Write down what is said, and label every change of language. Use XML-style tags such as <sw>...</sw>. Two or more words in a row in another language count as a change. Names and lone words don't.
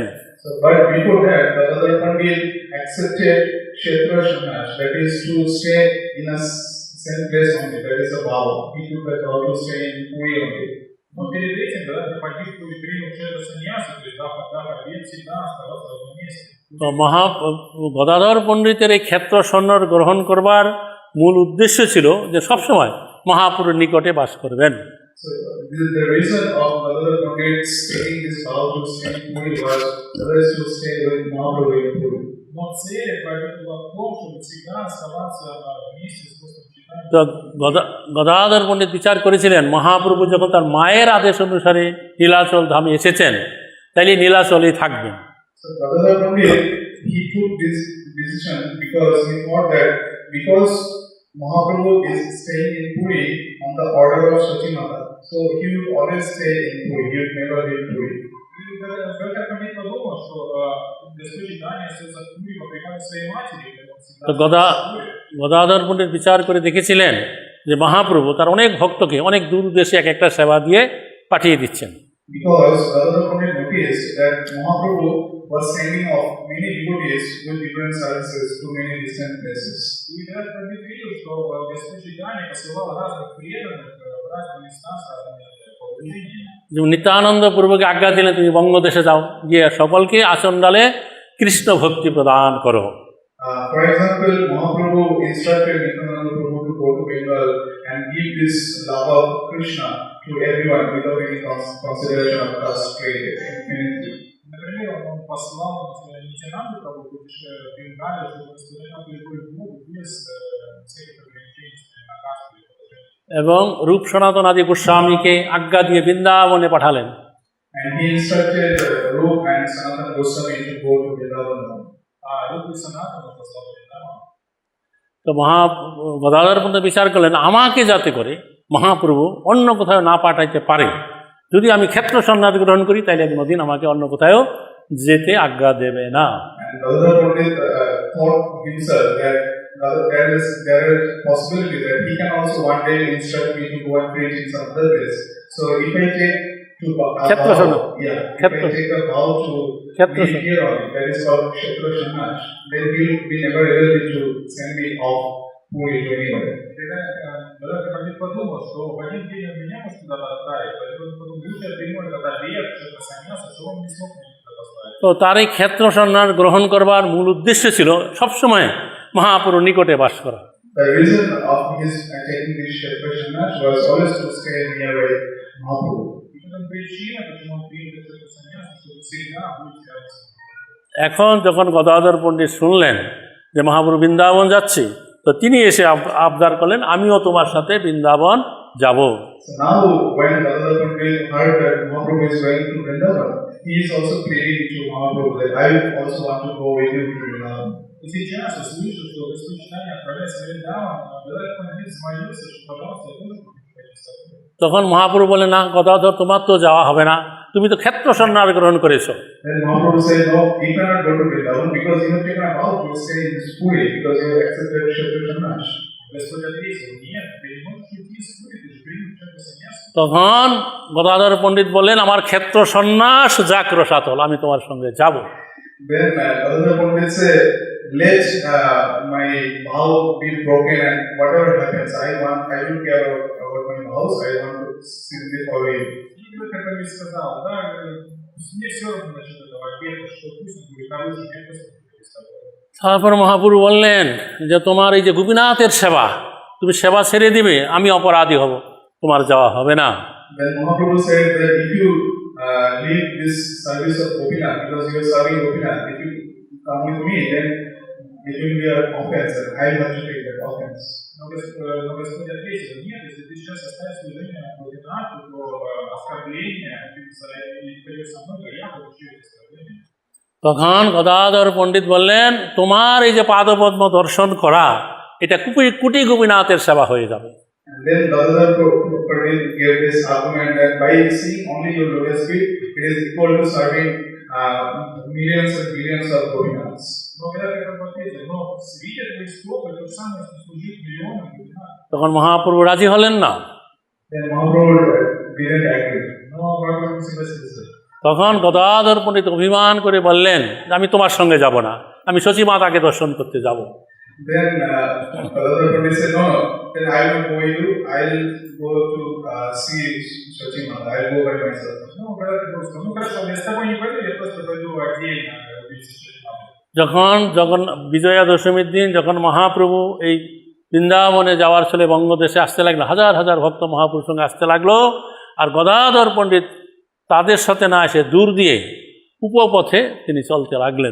<en>So, but before that, Gadadhar Pandit accepted Kshetra Sannyas, that is to stay in a same place only, that is a vow. He took a vow to stay in Puri only.</en> <ru>Но перед этим, когда этот Пандит принял Kshetra Саньясу, то есть дав обет всегда оставаться в одном месте.</ru> <bn>তো গদাধর পণ্ডিতের এই ক্ষেত্র সন্ন্যাস গ্রহণ করবার মূল উদ্দেশ্য ছিল যে সবসময় মহাপুরুর নিকটে বাস করবেন।</bn> <en>So, the reason of Gadadhar Pandit taking this vow to stay in Puri was that is to stay with Mahaprabhu in Puri.</en> <ru>Но цель Пандита была в том, чтобы всегда оставаться вместе с Господом Чайтаньей.</ru> <bn>তো গদাধর পণ্ডিত বিচার করেছিলেন মহাপ্রভু যখন তার মায়ের আদেশ অনুসারে নীলাচল ধামে এসেছেন তাইলে নীলাচলেই থাকবেন।</bn> <en>So Gadadhar Pandit, he took this decision because he thought that because Mahaprabhu is staying in Puri on the order of Sachi Mata, so he would always stay in Puri, he would never leave Puri.</en> <ru>И когда Пандит подумал, что Господь Чайтанья остается в Пури по приказу своей матери, он তো всегда остается в Пури.</ru> <bn>গদাধর পণ্ডিত বিচার করে দেখেছিলেন যে মহাপ্রভু তার অনেক ভক্তকে অনেক দূর দেশে এক একটা সেবা দিয়ে পাঠিয়ে দিচ্ছেন।</bn> <en>Because Gadadhar Pandit noticed that Mahaprabhu was sending off many devotees with different services to many distant places.</en> <ru>И когда Пандит видел, что Господь Чайтанья посылал разных преданных в разные места с разными побуждениями.</ru> <bn>যেমন নিত্যানন্দ পূর্বকে আজ্ঞা দিলেন তুমি বঙ্গদেশে যাও, গিয়ে সকলকে আসন ডালে কৃষ্ণ ভক্তি প্রদান করো।</bn> <en>For example, Mahaprabhu instructed Nityananda Prabhu to go to Bengal and give this love of Krishna to everyone without any consideration of caste, creed, anything.</en> <ru>Например, он послал Нитянанду Прабху в Бенгалию, чтобы распространять любовь к Богу без всяких ограничений на касту и положение.</ru> <bn>এবং রূপ সনাতন আদি গোস্বামীকে আজ্ঞা দিয়ে বৃন্দাবনে পাঠালেন।</bn> <en>And he instructed Rup and Sanatana Goswami to go to Vrindavan.</en> <ru>А Рупу и Санатану послал в Вриндаван.</ru> <bn>তো গদাধর পণ্ডিত বিচার করলেন আমাকে যাতে করে মহাপ্রভু অন্য কোথাও না পাঠাইতে পারে, যদি আমি ক্ষেত্র সন্ন্যাস গ্রহণ করি তাহলে একদিন আমাকে অন্য কোথাও যেতে আজ্ঞা দেবে না।</bn> <en>And Gadadhar Pandit thought himself that there is possibility that he can also one day instruct me to go and preach in some other place. So if I take to Kshetra Sannyas. if I take a vow to Kshetra be here only, that is called Kshetra Sannyas, then he will be never able to send me off Puri to anybody.</en> <ru>Когда Пандит подумал, что в один день он меня может куда-то отправить, поэтому он подумал, лучше я приму этот обет, что это саньяса, что он не смог меня туда поставить.</ru> <bn>তো তার এই ক্ষেত্র সন্ন্যাস গ্রহণ করবার মূল উদ্দেশ্য ছিল সবসময় মহাপুরুর নিকটে বাস করা।</bn> <en>The reason of his taking this Kshetra Sannyas was always to stay nearby Mahaprabhu.</en> <ru>И это причина, почему он принял этот саньяса, чтобы всегда быть рядом с ним.</ru> <bn>এখন যখন গদাধর পণ্ডিত শুনলেন যে মহাপ্রভু বৃন্দাবন যাচ্ছে, তো তিনি এসে আবদার করলেন আমিও তোমার সাথে বৃন্দাবন যাব।</bn> <en>So now, when Gadadhar Pandit heard that Mahaprabhu is going to Vrindavan, he is also pleading to Mahaprabhu that I also want to go with you to Vrindavan.</en> <ru>И сейчас я слышу, что Господь Чайтанья отправляется в Вриндаван, Гададхар Пандит взмолился, что, пожалуйста, я тоже хочу</ru> <bn>তখন মহাপ্রভু বলে, না গদাধর, তোমার তো যাওয়া হবে না, তুমি তো ক্ষেত্র সন্ন্যাস গ্রহণ করেছো।</bn> <en>Then Mahaprabhu said, no, you cannot go to Vrindavan because you have taken a vow to stay in this Puri because you have accepted Kshatriya Sannyas.</en> <ru>Господь ответил, нет, ты не можешь уйти из Пури, ты же принял Kshatriya Sannyas.</ru> <bn>তখন গদাধর পণ্ডিত বললেন, আমার ক্ষেত্র সন্ন্যাস যাক রসাতল, আমি তোমার সঙ্গে যাব।</bn> <en>Then other Pandit said, let my vow be broken and whatever happens, I don't care about my vows, I want to simply follow you.</en> <ru>И вот как он мне сказал, да, мне все равно насчет этого ответа, что пусть он будет наружу, я просто буду с тобой.</ru> <bn>তারপর মহাপ্রভু বললেন যে তোমার এই যে গোপীনাথের সেবা, তুমি সেবা ছেড়ে দিবে, আমি অপরাধী হব, তোমার যাওয়া হবে না।</bn> <en>Then Mahaprabhu said that if you leave this service of Gopinath because you are serving Gopinath, if you come with me, then it will be an offense and I will have to take that offense.</en> <ru>Но Господь ответил, нет, если ты сейчас оставишь служение Гопинату, то оскорбление, ты пойдешь со мной, то я получу это оскорбление.</ru> <bn>তখন গদাধর পণ্ডিত বললেন, তোমার এই যে পাদপদ্ম দর্শন করা, এটা কুটি গোপীনাথের সেবা হয়ে যাবে।</bn> <en>And then Gadadhar Pandit gave this argument that by seeing only your lotus feet, it is equal to serving millions and billions of Gopinaths.</en> <ru>Но когда ты как ответил, но видя твои стопы, то же самое, что служить миллионам Гопинатов.</ru> <bn>তখন মহাপ্রভু রাজি হলেন না।</bn> <en>Then Mahaprabhu didn't agree.</en> <ru>Но Бхагаван не согласился.</ru> <bn>তখন গদাধর পণ্ডিত অভিমান করে বললেন, আমি তোমার সঙ্গে যাব না, আমি শচী মাতাকে দর্শন করতে যাব।</bn> <en>Then Gadadhar Pandit said, no, then I will go with you, I will go to see Shachi Mata, I will go by myself.</en> <ru>Ну, когда ты просто, ну хорошо, я с тобой не пойду, я просто пойду отдельно увидеть Шачимату.</ru> <bn>যখন বিজয়া দশমীর দিন যখন মহাপ্রভু এই বৃন্দাবনে যাওয়ার ছেলে বঙ্গদেশে আসতে লাগলো, হাজার হাজার ভক্ত মহাপ্রভুর সঙ্গে আসতে লাগলো, আর গদাধর পণ্ডিত তাদের সাথে না এসে দূর দিয়ে উপপথে তিনি চলতে লাগলেন।</bn>